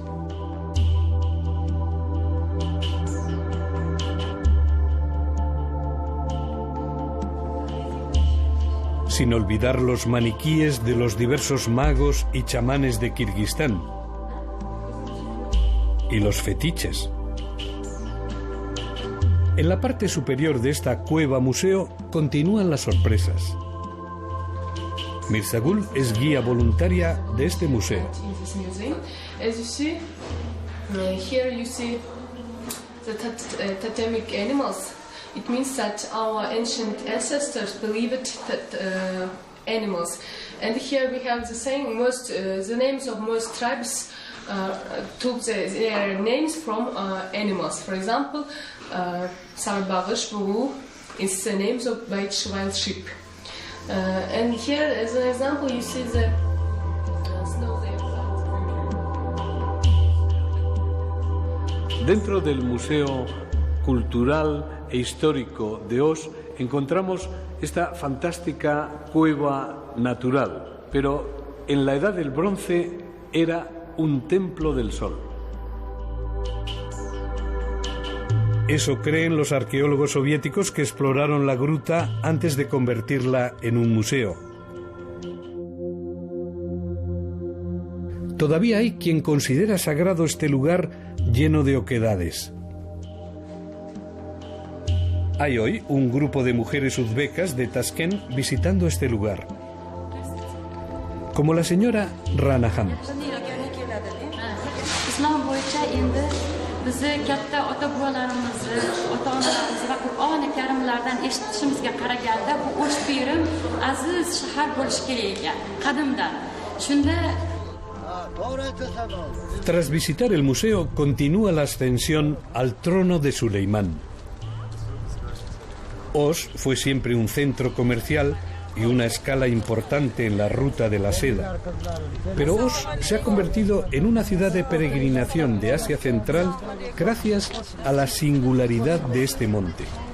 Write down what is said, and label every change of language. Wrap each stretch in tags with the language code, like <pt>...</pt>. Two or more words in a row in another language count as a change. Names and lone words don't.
<es>Sin olvidar los maniquíes de los diversos magos y chamanes de Kirguistán. Y los fetiches. En la parte superior de esta cueva museo continúan las sorpresas. Mirzagul es guía voluntaria de este museo.</es> <en>As you see, here you see the totemic animals. It means that our ancient ancestors believed that animals. And here we have the same the names of most tribes took their names from animals. For example, Sarbagish Bugu is the names of wild sheep. And here, as an example, you see the snow there.</en> <es>Dentro del Museo Cultural e Histórico de Osh encontramos esta fantástica cueva natural, pero en la Edad del Bronce era un templo del sol. Eso creen los arqueólogos soviéticos que exploraron la gruta antes de convertirla en un museo. Todavía hay quien considera sagrado este lugar lleno de oquedades. Hay hoy un grupo de mujeres uzbecas de Tashkent visitando este lugar, como la señora Ranahan.</es> <uz>Bizi katta ota-bobolarimizni, ota-onalarimizni va Qur'oni Karimlardan eshitishimizga qaraganda bu Osh Pirim aziz shahar bo'lishi kerak ekan, qadimdan. Shunda</uz> <es>Tras visitar el museo, continúa la ascensión al trono de Suleimán. Osh fue siempre un centro comercial y una escala importante en la ruta de la seda. Pero Osh se ha convertido en una ciudad de peregrinación de Asia Central gracias a la singularidad de este monte.</es>